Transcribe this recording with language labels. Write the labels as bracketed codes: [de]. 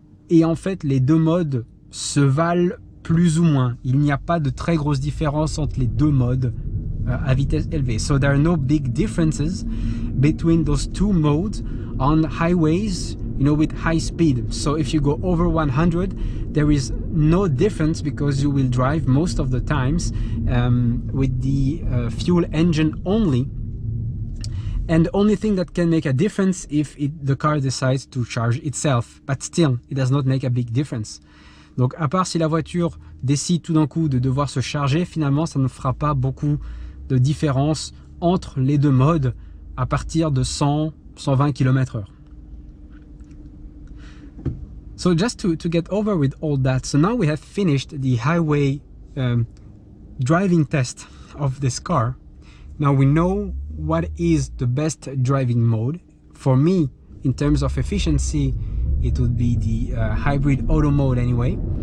[fr] Et en fait, les deux modes se valent plus ou moins. Il n'y a pas de très grosse différence entre les deux modes à vitesse élevée. [en] So there are no big differences between those two modes on highways, you know, with high speed. So if you go over 100, there is no difference because you will drive most of the times with the fuel engine only. And the only thing that can make a difference if the car decides to charge itself, but still it does not make a big difference. [fr] Donc à part si la voiture décide tout d'un coup de devoir se charger, finalement ça ne fera pas beaucoup de différence entre les deux modes à partir de 100-120 km/h. [en] So just to get over with all that, so now we have finished the highway driving test of this car. Now we know what is the best driving mode. For me, in terms of efficiency, it would be the hybrid auto mode anyway.